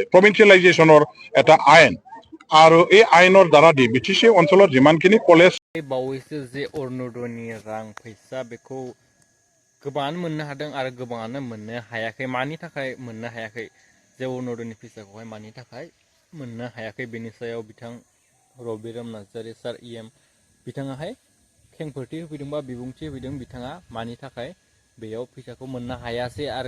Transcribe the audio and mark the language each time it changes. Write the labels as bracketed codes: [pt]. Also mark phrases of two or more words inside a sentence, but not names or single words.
[as] প্ৰভিন্সিয়েলাইজেশ্যনৰ এটা আইন আৰু এই আইনৰ দ্বাৰা দি বিটিচি অঞ্চলত যিমানখিনি কলেজ [brx] बावैसो जे अरुणोदयनि रां फैसा बेखौ गोबाङानो मोननो हादों आरो गोबाङानो मोननो हायाखै मानि थाखाय मोननो हायाखै जे अरुणोदयनि फैसाखौहाय मानि थाखाय मोननो हायाखै बेनि सायाव बिथां रबिराम नार्जारि सार इएम बिथाङाहाय खेंफोरथि होफैदों बा बिबुंथि होफैदों बिथाङा मानि थाखाय बेयाव फैसाखौ मोननो हायासै आरो